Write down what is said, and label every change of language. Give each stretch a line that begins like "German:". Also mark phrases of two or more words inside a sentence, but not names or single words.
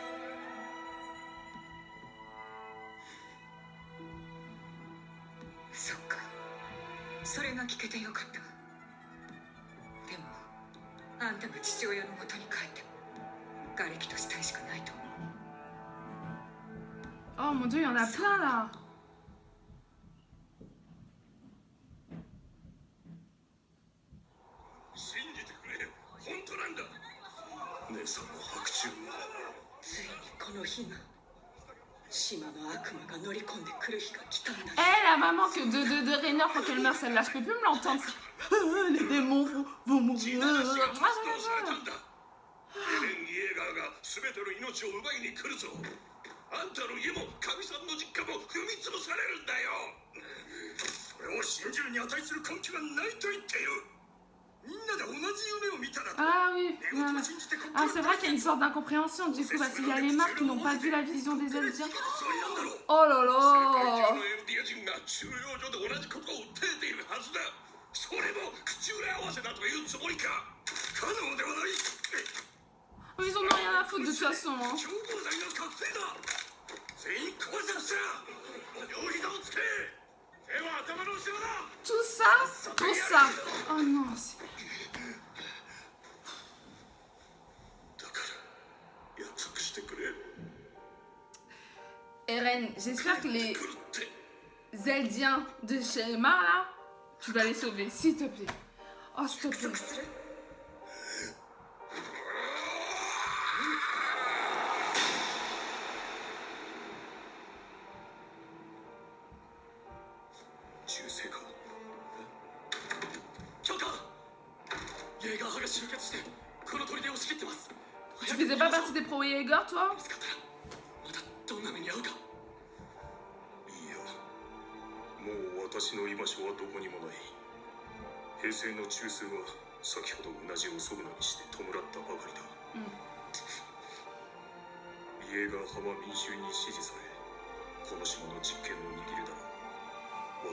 Japanese: そっか、それが聞けてよかった。でもあんたが父親のもとに帰っても瓦礫と死体しかないと思う。
French: Oh mon dieu, il y en a plein là.
Japanese: 信じてくれ、本当なんだ。姉さんの白昼が。ついにこの日が、島の悪魔が乗り込んでくる日が来たんだ。
French: Eh, la maman de Rainer quand elle meurt, celle-là, je peux plus me l'entendre. Les démons vont mourir.
Japanese: エレン・イエーガーが全ての命を奪いに来るぞ。あんたの家もかみさんの実家も踏み潰されるんだよ。それを信じるに値する根拠がないと言っている。みんなで同じ夢を見たら。
French: Ah oui, voilà. Ah, c'est vrai qu'il y a une sorte d'incompréhension du coup, parce qu'il y a les marques qui n'ont pas vu la vision des Eldiens. Oh là là.
Japanese: エルディア人が収容所で同じことを訴えているはずだ。それも口裏合わせだというつもりか。可能ではない。
French: Ils en ont rien à foutre de toute façon. Hein. Tout ça pour ça. Oh non. Eren, j'espère que les Eldiens de Shemar là, tu vas les sauver, s'il te plaît. Oh, s'il te
Japanese: 約
French: plaît.
Japanese: 束する。銃声か。許可。イェーガー派が集結してこの砦を仕切ってます。
French: Tu faisais pas partie des pro Jaeger, toi?
Japanese: 見つかったらまたどんな目に遭うか。いや、もう私の居場所はどこにもない。平成の中枢は先ほど同じをそぐなにして弔ったばかりだ。イェーガー派は民衆に支持され、この島の実権を握るだろう。